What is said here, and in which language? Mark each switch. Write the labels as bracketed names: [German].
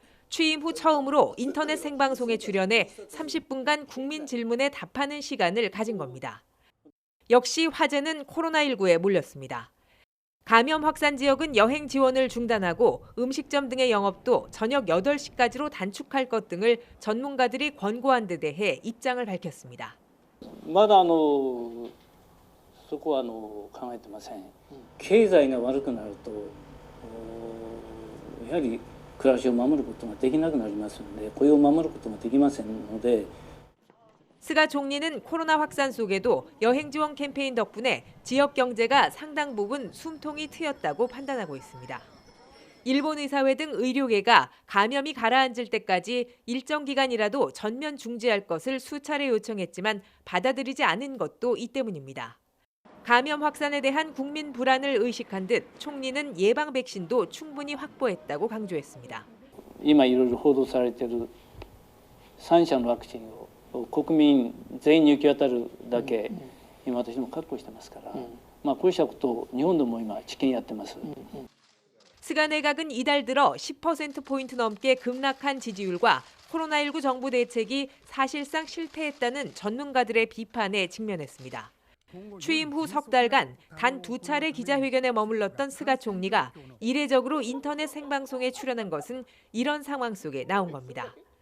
[Korean] 취임 후 처음으로 인터넷 생방송에 출연해 30분간 국민 질문에 답하는 시간을 가진 겁니다. 역시 화제는 코로나19에 몰렸습니다. 감염 확산 지역은 여행 지원을 중단하고 음식점 등의 영업도 저녁 8시까지로 단축할 것 등을 전문가들이 권고한 데 대해 입장을 밝혔습니다. [Japanese] まだそこは考えてません。経済が悪くなるとやはり暮らしを守ることができなくなりますので、雇用を守ることができませんので。 [Korean] 스가 총리는 코로나 확산 속에도 여행 지원 캠페인 덕분에 지역 경제가 상당 부분 숨통이 트였다고 판단하고 있습니다. 일본 의사회 등 의료계가 감염이 가라앉을 때까지 일정 기간이라도 전면 중지할 것을 수차례 요청했지만 받아들이지 않은 것도 이 때문입니다. 감염 확산에 대한 국민 불안을 의식한 듯 총리는 예방 백신도 충분히 확보했다고 강조했습니다. [Japanese] 今いろいろ報道されている3社のワクチンを国民全員に行き渡るだけ今私も確保してますから、こうしたことを日本でも今治験やってます。 [Korean] 스가 내각은 이달 들어 10%포인트 넘게 급락한 지지율과 코로나19 정부 대책이 사실상 실패했다는 전문가들의 비판에 직면했습니다. 취임 후 석 달간 단 2차례 기자회견에 머물렀던 스가 총리가 이례적으로 인터넷 생방송에 출연한 것은 이런 상황 속에 나온 겁니다.